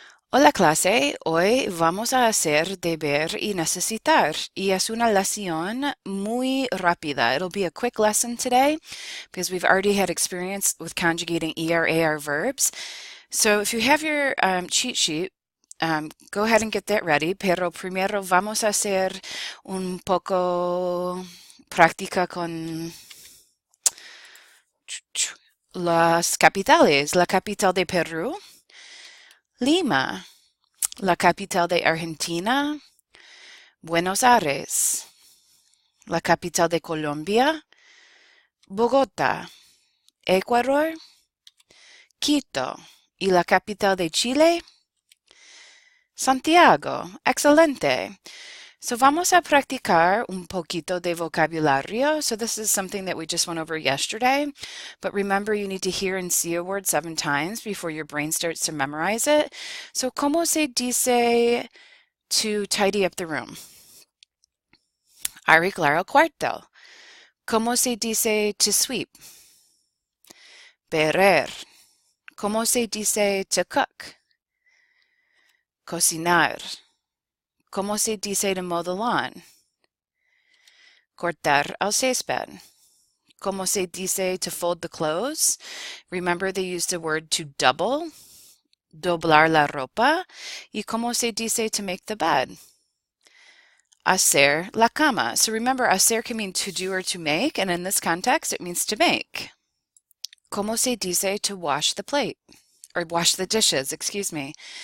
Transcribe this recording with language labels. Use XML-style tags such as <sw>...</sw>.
<es>Hola clase, hoy vamos a hacer deber y necesitar, y es una lección muy rápida.</es> <en>It'll be a quick lesson today because we've already had experience with conjugating ER-AR verbs. So if you have your cheat sheet, go ahead and get that ready,</en> <es>pero primero vamos a hacer un poco práctica con las capitales. La capital de Perú, Lima. La capital de Argentina, Buenos Aires. La capital de Colombia, Bogotá. Ecuador, Quito. Y la capital de Chile, Santiago. Excelente. So vamos a practicar un poquito de vocabulario.</es> <en>So this is something that we just went over yesterday. But remember, you need to hear and see a word 7 times before your brain starts to memorize it. So,</en> <es>¿cómo se dice</es> <en>to tidy up the room?</en> <es>Arreglar el cuarto. ¿Cómo se dice</es> <en>to sweep?</en> <es>Barrer. ¿Cómo se dice</es> <en>to cook?</en> <es>Cocinar. ¿Cómo se dice</es> <en>to mow the lawn?</en> <es>Cortar el césped. ¿Cómo se dice</es> <en>to fold the clothes? Remember they used the word to double.</en> <es>Doblar la ropa. ¿Y cómo se dice</es> <en>to make the bed?</en> <es>Hacer la cama.</es> <en>So remember, hacer can mean to do or to make, and in this context, it means to make.</en> <es>¿Cómo se dice</es> <en>to wash the plate? Or wash the dishes, excuse me.</en>